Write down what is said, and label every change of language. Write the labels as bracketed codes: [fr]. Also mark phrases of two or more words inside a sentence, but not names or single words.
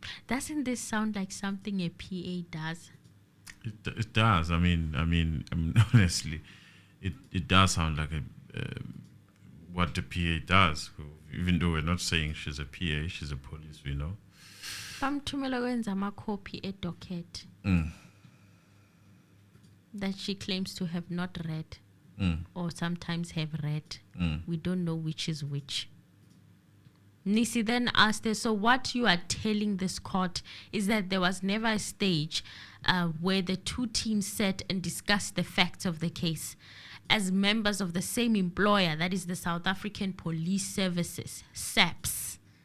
[en] Doesn't this sound like something a PA does? It does. I mean, honestly, it does sound like what the PA does. Even though we're not saying she's a PA, she's a police, we know. [zu] Bamthumela kwenza ama-copy docket [en] that she claims to have not read or sometimes have read. We don't know which is which. Nisi then asked her, so what you are telling this court is that there was never a stage where the two teams sat and discussed the facts of the case as members of the same employer, that is the South African Police Services, SAPS.